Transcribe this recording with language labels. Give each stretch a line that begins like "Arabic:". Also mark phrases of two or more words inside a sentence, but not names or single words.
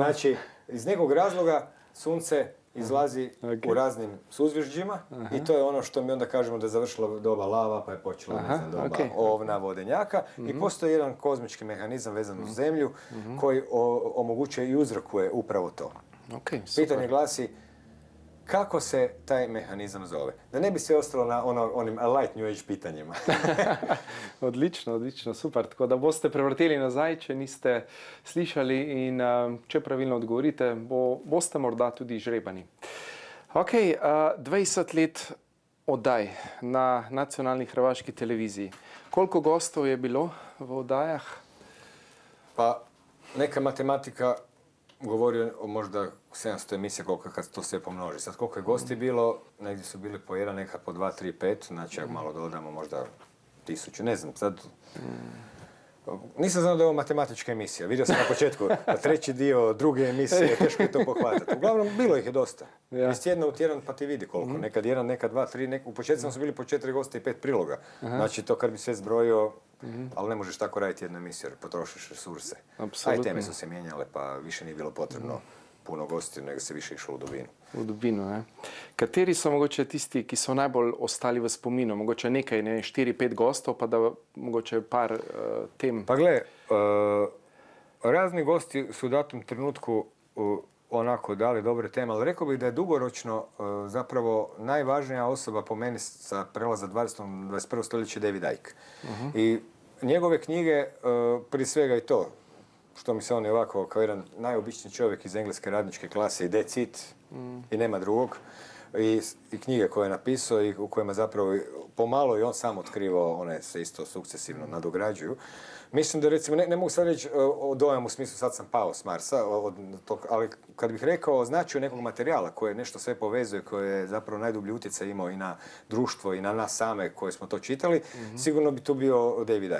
Croatian: Znači, iz nekog razloga sunce izlazi u raznim suzvježđima i to je ono što mi onda kažemo da je završila doba lava, pa je počela doba ovna, vodenjaka i postoji jedan kozmički mehanizam vezan uz zemlju koji omogućuje i uzrokuje upravo to. Okay, pitanje glasi, kako se taj mehanizam zove? Da ne bi sve ostalo na onim
English: light new age
Croatian: pitanjima. Odlično, super.
Slovenian: Tako da boste prevrteli nazaj, če niste slišali in če pravilno odgovorite, boste morda tudi žrebani. Ok, 20 let oddaj na nacionalni hrvaški televiziji. Koliko gostov je bilo v oddajah?
Croatian: Pa neka matematika govori o možda 700 emisija koliko kad to sve pomnoži. Sad koliko je gosti bilo, negdje su bili po jedan, nekad po 2, 3, 5, znači ako malo dodamo možda 1000, ne znam, sad... Nisam znao da je ovo matematička emisija, vidio sam na početku, treći dio druge emisije, teško je to pohvatati. Uglavnom, bilo ih je dosta. Iz tjedna u tjedan pa ti vidi koliko, nekad jedan, nekad 2, 3, u početku su bili po 4 gosta i 5 priloga. Znači to kad bi sve zbrojio, ali ne možeš tako raditi jednu emisiju jer potrošiš resurse. A i teme su se mijenjale pa više nije bilo potrebno puno gostiju, nego se više išlo u dubinu.
Slovenian: V dubinu, ne. Kateri so mogoče tisti, ki so najbolj ostali v spominu? Mogoče nekaj, 4-5 gostov, pa da mogoče par tem...
Croatian: Pa gle, razni gosti su u datom trenutku onako dali dobre teme, ali rekao bih da je dugoročno zapravo najvažnija osoba po meni sa prelaza 20. 21. stoljeće David Icke. I njegove knjige, prije svega i to, što mi se on je ovako kao jedan najobičniji čovjek iz engleske radničke klase i
English: that's it,
Croatian: i nema drugog. I knjige koje je napisao i u kojima zapravo pomalo i on sam otkrivao, one se isto sukcesivno nadograđuju. Mislim da recimo, ne mogu sad reći o dojam u smislu sad sam pao s Marsa, ali kad bih rekao o značaju nekog materijala koje nešto sve povezuje, koje je zapravo najdublji utjecaj imao i na društvo i na nas same koje smo to čitali, sigurno bi tu bio David Icke.